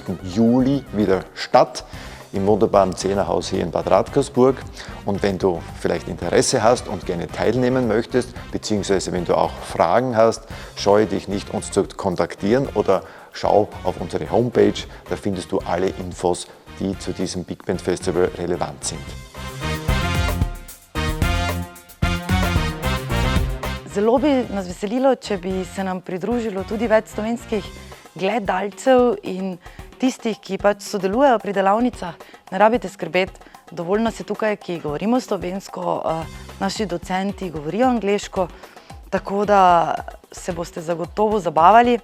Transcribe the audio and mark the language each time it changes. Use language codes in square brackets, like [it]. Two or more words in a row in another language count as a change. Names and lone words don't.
[de] Juli wieder statt, im wunderbaren Cenahaus hier in Bad Radkersburg. Und wenn du vielleicht Interesse hast und gerne teilnehmen möchtest, beziehungsweise wenn du auch Fragen hast, scheue dich nicht, uns zu kontaktieren oder schau auf unsere Homepage, da findest du alle Infos, die zu diesem [en] Big Band Festival [de] relevant sind. [sl] Zelo bi nas veselilo, če bi se nam pridružilo tudi več slovenskih gledalcev in tistih, ki pač sodelujejo pri delavnicah. Ne rabite skrbeti, dovolj nas je tukaj, ki govorimo slovensko, naši docenti govorijo angleško, tako da se boste zagotovo zabavali.